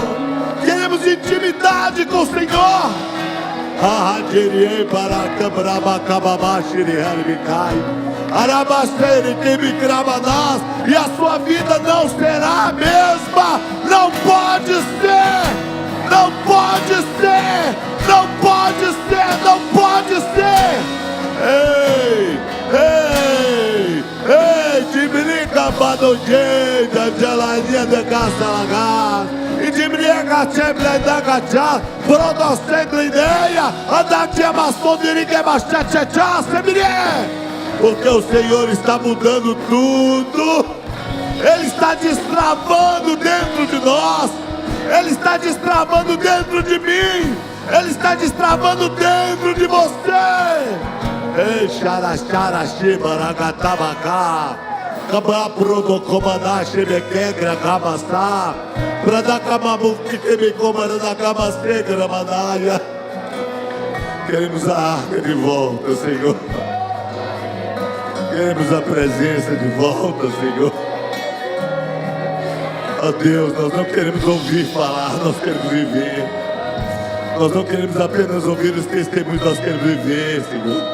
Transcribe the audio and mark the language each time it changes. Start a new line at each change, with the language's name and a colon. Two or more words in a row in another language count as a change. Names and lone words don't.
Portuguese: Queremos intimidade com o Senhor. E a sua vida não será a mesma. Não pode ser. Não pode ser, não pode ser, não pode ser. Ei, ei, ei, Tibrica Badojeda, Gelaria de Casalagas, e Tibrica Chebra da Gachá, Prodocendra Ideia, Andate Amassondirica Bachachachá, Sebrié. Porque o Senhor está mudando tudo, Ele está destravando dentro de nós. Ele está destravando dentro de mim. Ele está destravando dentro de você. Ei, xaraxaraxi, baragatabacá. Cabá, prodocomandá, xebequegra, cabaçá. Pradacamabuque, quebecomandacabacê, gramadalha. Queremos a arca de volta, Senhor. Queremos a presença de volta, Senhor. Ó Deus, nós não queremos ouvir falar, nós queremos viver. Nós não queremos apenas ouvir os testemunhos, nós queremos viver, Senhor.